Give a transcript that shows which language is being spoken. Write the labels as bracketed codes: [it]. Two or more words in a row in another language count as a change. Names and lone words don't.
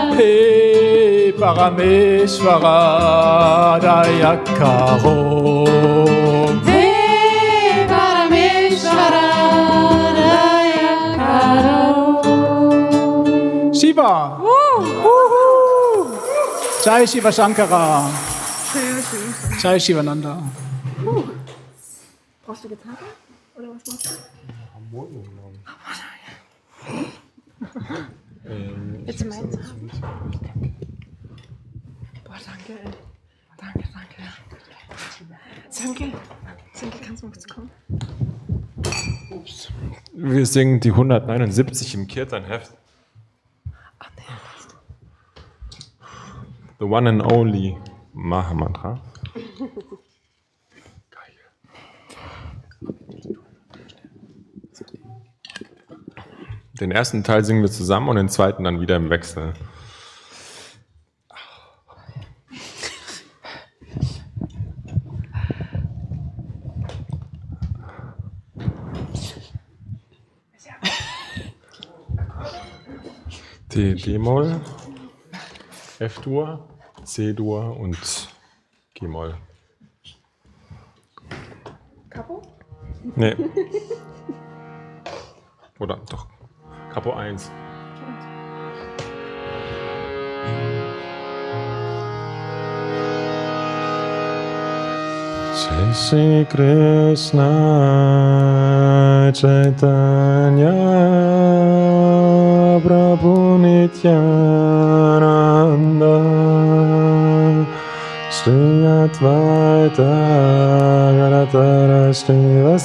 [sa] हे परमेश्वर दयाकरो. हे परमेश्वर दयाकरो. शिव। जय शिव शंकर. जय शिवानन्द. [de] Brauchst du Gitarre? Oder was machst du? Jetzt meins. Boah, danke, ey. Danke. Danke, kannst du mal kurz kommen? Wir singen die 179 im Kirtan-Heft. Ach nee. [en] The one and only Maha-Mantra. [de] Den ersten Teil singen wir zusammen und den zweiten dann wieder im Wechsel. D-Moll, F-Dur, C-Dur und G-Moll. Capo? Nee. Oder doch, Capo 1. [sa] जय श्री कृष्ण चैतन्य प्रभु नित्यानन्द श्री अद्वैत गदाधर श्री